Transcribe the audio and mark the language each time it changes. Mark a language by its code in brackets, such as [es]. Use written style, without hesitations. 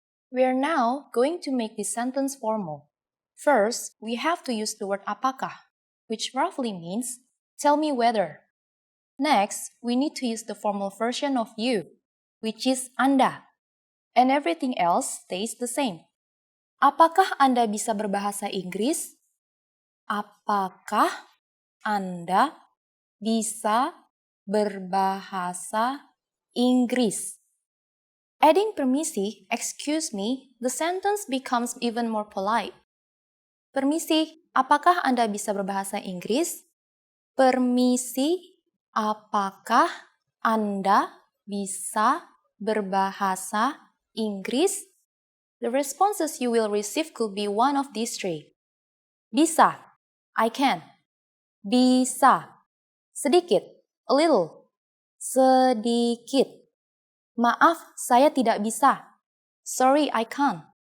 [en] We are now going to make this sentence formal. First, we have to use the word apakah, which roughly means tell me whether. Next, we need to use the formal version of you, which is Anda. And everything else stays the same. [id] Apakah Anda bisa berbahasa Inggris? Apakah Anda bisa berbahasa Inggris? [en] Adding permisi, excuse me, the sentence becomes even more polite. [id] Permisi, apakah Anda bisa berbahasa Inggris? Permisi, apakah Anda bisa berbahasa Inggris? [en] The responses you will receive could be one of these three. [id] Bisa, [en] I can. [id] Bisa. Sedikit, [en] a little. [id] Sedikit. Maaf, saya tidak bisa. [en] Sorry, I can't.